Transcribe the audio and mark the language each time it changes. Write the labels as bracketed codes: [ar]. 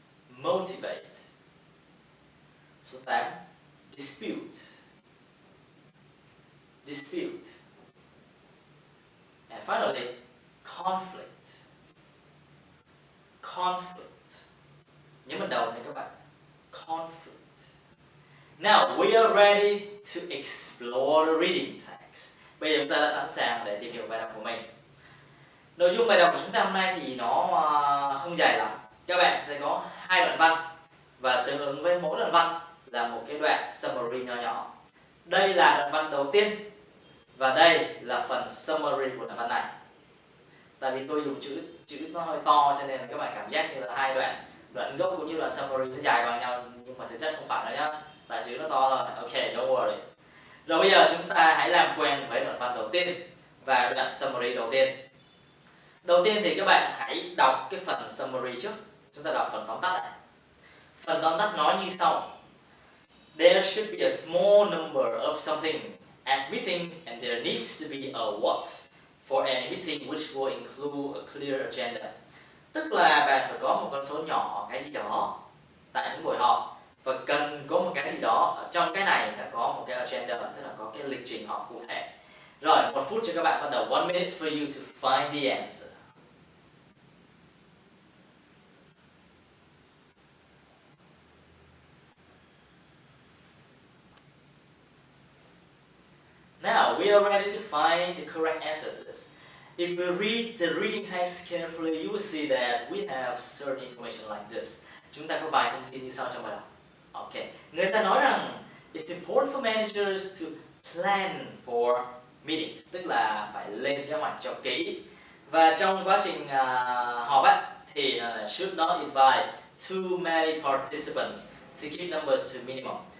[vi] Motivate. Số 8, dispute. [en] Dispute. And finally, conflict. [vi] Conflict. Nhớ bắt đầu này các bạn. Conflict. [en] Now we are ready to explore the reading text? [vi] Bây giờ chúng ta đã sẵn sàng để tìm hiểu bài đọc của mình. Nội dung bài đọc của chúng ta hôm nay thì nó không dài lắm. Các bạn sẽ có 2 đoạn văn và tương ứng với mỗi đoạn văn là một cái đoạn summary nho nhỏ. Đây là đoạn văn đầu tiên và đây là phần summary của đoạn văn này. Tại vì tôi dùng chữ nó hơi to cho nên là các bạn cảm giác như là 2 đoạn gốc cũng như là summary nó dài bằng nhau, nhưng mà thực chất không phải đâu nhá. Tại chữ nó to thôi. Ok, [en] don't worry. [vi] Rồi bây giờ chúng ta hãy làm quen với đoạn văn đầu tiên và đoạn summary đầu tiên. Đầu tiên thì các bạn hãy đọc cái phần summary trước. Chúng ta đọc phần tóm tắt này. Phần tóm tắt nói như sau. [en] There should be a small number of something at meetings and there needs to be a what for any meeting which will include a clear agenda. [vi] Tức là bạn phải có một con số nhỏ cái gì đó tại những buổi họp và cần có một cái gì đó ở trong cái này là có một cái agenda, tức là có cái lịch trình họp cụ thể. Rồi, 1 phút cho các bạn bắt đầu. [en] 1 minute for you to find the answer. Now, we are ready to find the correct answer to this. If we read the reading text carefully, you will see that we have certain information like this. [vi] Chúng ta có vài thông tin như sau trong bài đọc. Okay. Người ta nói rằng [en] it's important for managers to plan for meetings, [vi] tức là phải lên kế hoạch cho kỹ. Và trong quá trình họp thì [en] should not invite too many participants to keep numbers to minimum.